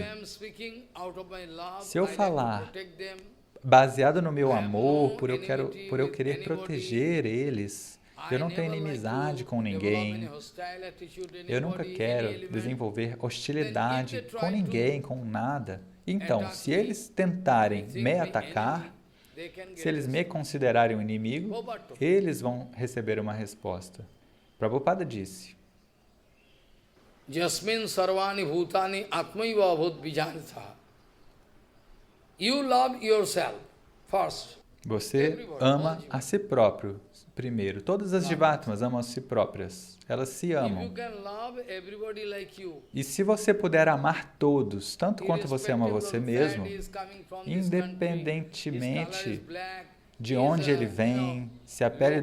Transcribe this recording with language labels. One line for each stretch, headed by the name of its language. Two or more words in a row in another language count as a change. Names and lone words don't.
Portuguese: Se eu falar baseado no meu amor, por eu querer proteger eles, eu não tenho inimizade com ninguém, eu nunca quero desenvolver hostilidade com ninguém, com nada. Então, se eles tentarem me atacar, se eles me considerarem um inimigo, eles vão receber uma resposta. Prabhupada disse,
Sanskrit: Jasmin sarvani bhutani atmaiva bhut vijanitha.
English: You love yourself first.
Portuguese: Você ama a si próprio primeiro. Todas as Jivatmas amam a si próprias. Elas se amam. E se você puder amar todos, tanto quanto você ama você mesmo, independentemente de onde ele vem, se a pele